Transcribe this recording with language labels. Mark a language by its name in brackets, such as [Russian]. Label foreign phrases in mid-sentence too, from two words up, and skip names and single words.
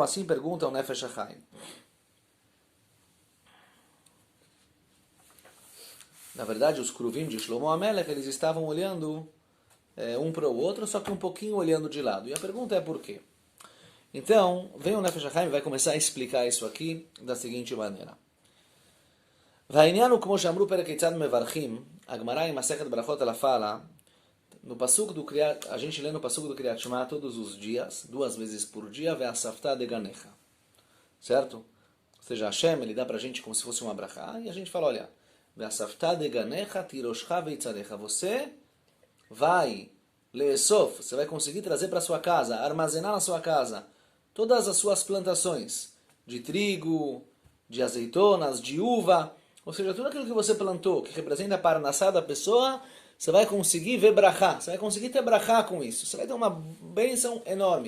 [Portuguese] Assim pergunta o Nefesh HaChaim. Na verdade, os Kruvim de Shlomo HaMelech, eles estavam olhando um para o outro, só que um pouquinho olhando de lado. E a pergunta é por quê? Então, vem o Nefesh HaChaim e vai começar a explicar isso aqui da seguinte maneira. Va'inyan como shamru perek Keitzad mevarchim, a Gemara em Masechet Brachot ela fala, no pasuk do a gente lê no pasuk do [Hebrew] קריאת שמע [Portuguese] todos os dias, 2 vezes por dia, [Hebrew] ואספת דגנך. [Portuguese] Certo? Ou seja, Hashem, ele dá pra gente como se fosse uma brachá, e a gente fala, olha, [Hebrew] ואספת דגנך תירושך ויצהרך. [Portuguese] Você vai leesof, você vai conseguir trazer para sua casa, armazenar na sua casa, todas as suas plantações, de trigo, de azeitonas, de uva, ou seja, tudo aquilo que você plantou, que representa a parnassá da pessoa, você vai conseguir ver brachá, você vai conseguir ter brachá com isso, você vai ter uma bênção enorme.